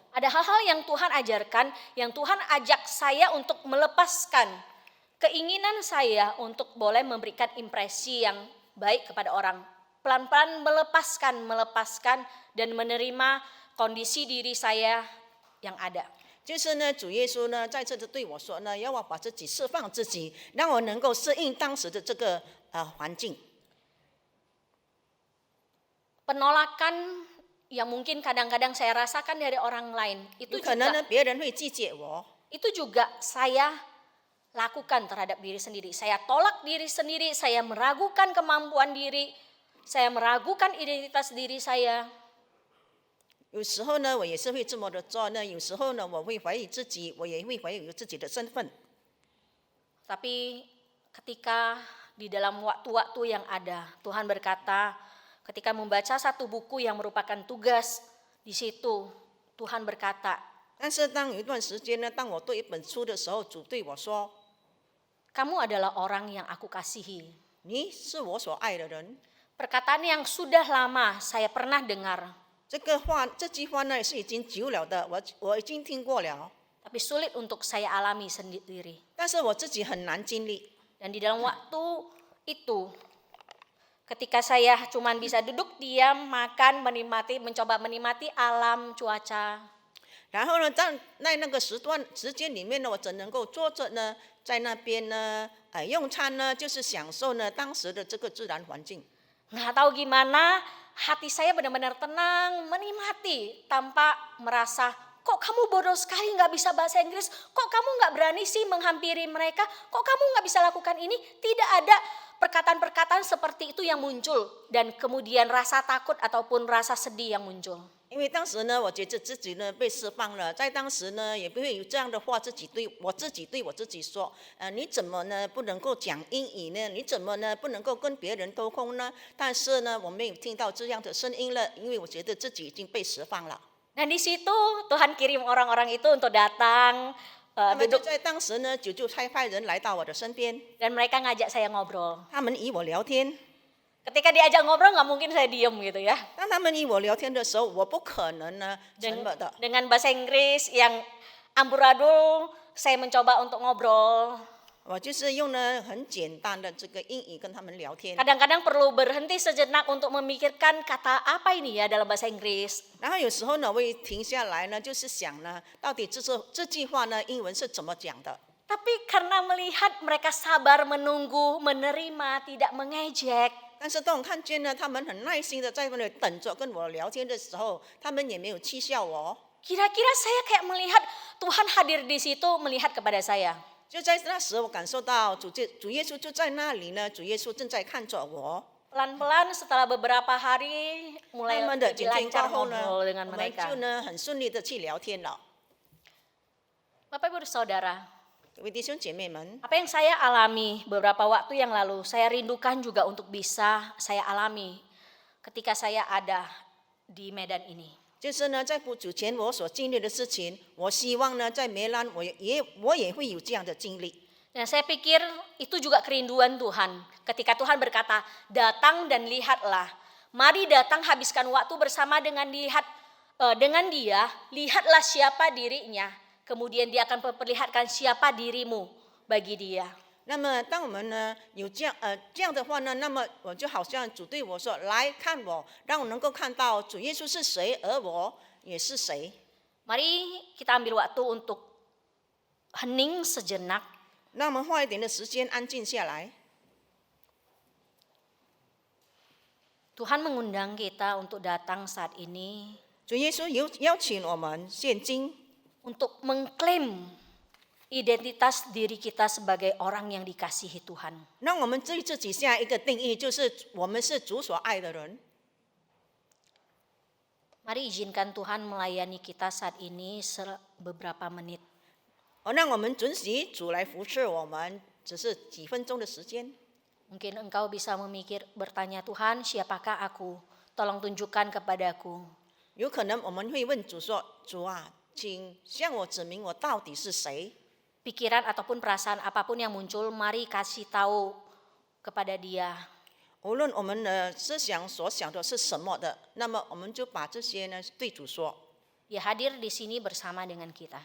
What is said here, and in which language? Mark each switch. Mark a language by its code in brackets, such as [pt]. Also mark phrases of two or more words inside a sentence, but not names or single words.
[id] ada hal-hal yang Tuhan ajarkan, yang Tuhan ajak saya untuk melepaskan keinginan saya untuk boleh memberikan impresi yang baik kepada orang. Pelan-pelan melepaskan dan menerima kondisi diri saya yang ada. [zh] 就是呢，主耶稣呢在这里对我说呢，要我把自己释放自己，让我能够适应当时的这个环境。 [id] Penolakan yang mungkin kadang-kadang saya rasakan dari orang lain, [zh] 有可能呢，别人会拒绝我， [id] itu juga saya lakukan terhadap diri sendiri. Saya tolak diri sendiri, saya meragukan kemampuan diri, saya meragukan identitas diri saya. [zh] 有时候呢，我也是会这么的做呢。有时候呢，我会怀疑自己，我也会怀疑自己的身份。 [id] Tapi ketika di dalam waktu-waktu yang ada, Tuhan berkata, ketika membaca satu buku yang merupakan tugas, di situ Tuhan berkata, [zh] 但是当有一段时间呢，当我读一本书的时候，主对我说 [id] kamu adalah orang yang aku kasihi.：“ [zh] 你是我所爱的人。” [id] Perkataan yang sudah lama saya pernah dengar, [zh] 这句话呢是已经久了的，我已经听过了， [id] tapi sulit untuk saya alami sendiri. [zh] 但是我自己很难经历。 [id] Dan di dalam waktu itu, ketika saya cuma bisa duduk diam, makan, mencoba menikmati alam, cuaca. [zh] 然后呢，在那个时间里面呢，我只能够坐着呢，在那边呢，用餐呢，就是享受呢当时的这个自然环境。 [id] Nggak tahu gimana, hati saya benar-benar tenang, menikmati tanpa merasa, kok kamu bodoh sekali nggak bisa bahasa Inggris, kok kamu nggak berani sih menghampiri mereka, kok kamu nggak bisa lakukan ini. Tidak ada perkataan-perkataan seperti itu yang muncul dan kemudian rasa takut ataupun rasa sedih yang muncul. [zh] 因为当时呢，我觉得自己呢被释放了，在当时呢也不会有这样的话对我自己说，你怎么呢不能够讲英语呢？你怎么呢不能够跟别人沟通呢？但是呢，我没有听到这样的声音了，因为我觉得自己已经被释放了。 [id] Dan di situ Tuhan kirim orang-orang itu untuk datang, [zh] 那么就 [id] duduk [zh] 在当时呢，就派人来到我的身边， [id] dan mereka ngajak saya ngobrol. [zh] 他们与我聊天。 [id] Ketika diajak ngobrol nggak mungkin saya diem gitu ya. [zh] 当他们与我聊天的时候，我不可能呢沉默的。 [id] Dengan bahasa Inggris yang amburadul, saya mencoba untuk ngobrol. [zh] 我就是用呢很简单的这个英语跟他们聊天。 [id] Kadang-kadang perlu berhenti sejenak untuk memikirkan kata apa ini ya dalam bahasa Inggris. [zh] 然后有时候呢，我会停下来呢，就是想呢，到底这句话呢，英文是怎么讲的？ [id] Tapi karena melihat mereka sabar menunggu, menerima, tidak mengejek. [zh] 但是当我看见呢，他们很耐心的在那里等着跟我聊天的时候，他们也没有讥笑我。 [id] Kira-kira saya kayak melihat Tuhan hadir di situ melihat kepada saya. [zh] 就在那时，我感受到主耶稣就在那里呢，主耶稣正在看着我。 [id] Pelan-pelan setelah beberapa hari [zh] 他 [id] mulai [zh] 们的 [id] lebih [zh] 检验过 [id] lancar [zh] 后呢， [id] ngobrol [zh] 我 [id] dengan [zh] 们 [id] mereka. [zh] 就呢很顺利的去聊天了。 [id] Bapak Ibu Saudara, [zh] 各位弟兄姐妹们， [id] apa yang saya alami beberapa waktu yang lalu, saya rindukan juga untuk bisa saya alami ketika saya ada di Medan ini. [zh] 就是呢，在不久前我所经历的事情，我希望呢，在梅兰我也会有这样的经历。 [id] Dan saya pikir itu juga kerinduan Tuhan. Ketika Tuhan berkata, datang dan lihatlah. Mari datang habiskan waktu bersama dengan dia, lihatlah siapa dirinya. Kemudian dia akan memperlihatkan siapa dirimu bagi dia. [zh] 那么，当我们呢有这样的话呢，那么我就好像主对我说：“来看我，让我能够看到主耶稣是谁，而我也是谁。” [id] Mari kita ambil waktu untuk hening sejenak. [zh] 那我们花一点的时间安静下来。 [id] Tuhan mengundang kita untuk datang saat ini [zh] 主耶稣邀请我们现今， [id] untuk mengklaim identitas diri kita sebagai orang yang dikasihi Tuhan. [zh] 让我们对自己下一个定义，就是我们是主所爱的人。 [id] Mari izinkan Tuhan melayani kita saat ini beberapa menit. [zh] 让我们准许主来服侍我们，只是几分钟的时间。 [id] Mungkin engkau bisa bertanya, Tuhan, siapakah aku? Tolong tunjukkan kepadaku. [zh] 有可能我们会问主说：“主啊，请向我指明我到底是谁。” [id] Pikiran ataupun perasaan apapun yang muncul, mari kasih tahu kepada Dia. [zh] 无论我们的思想所想的是什么的，那么我们就把这些呢对主说， [id] Dia hadir di sini bersama dengan kita.